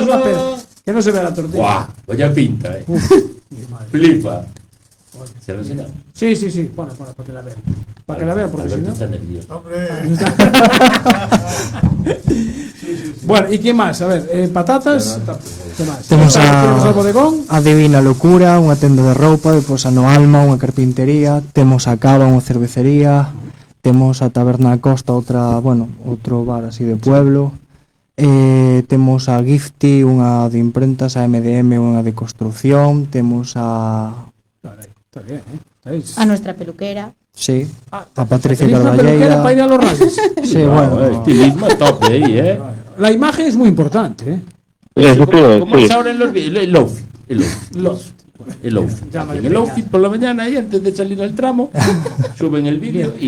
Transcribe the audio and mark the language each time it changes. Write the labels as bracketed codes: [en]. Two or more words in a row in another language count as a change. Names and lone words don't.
[es] Una pena que no se vea la tortilla. ¡Guau! Vaya pinta, eh. Flipa. ¿Se lo enseñamos? Sí. Bueno, para que la vean. Para que la vean, porque si Alberto no. está nervioso. Bueno, ¿y quién más? A ver, patatas. ¿Qué más? [gl] Temos [es] Temos al bodegón. [gl] a Divina Locura, unha tenda de roupa, depois a No Alma, unha carpintería, temos a Cava, unha cervecería, temos a Taberna da Costa, outro bar así de pueblo, temos a Gifty, unha de imprentas, a MDM, unha de construcción, temos a... [es] Está bien, está bien. A nuestra peluquera. Sí, a Patricia ¿Tenéis una peluquera para ir Carballeira. a los rayos? Sí, bueno. Estilismo a tope ahí, La imagen es muy importante, ¿eh? Eso creo, Como sí. es ahora en los vídeos, el lofi. El lofi por la mañana y antes de salir al tramo suben el vídeo y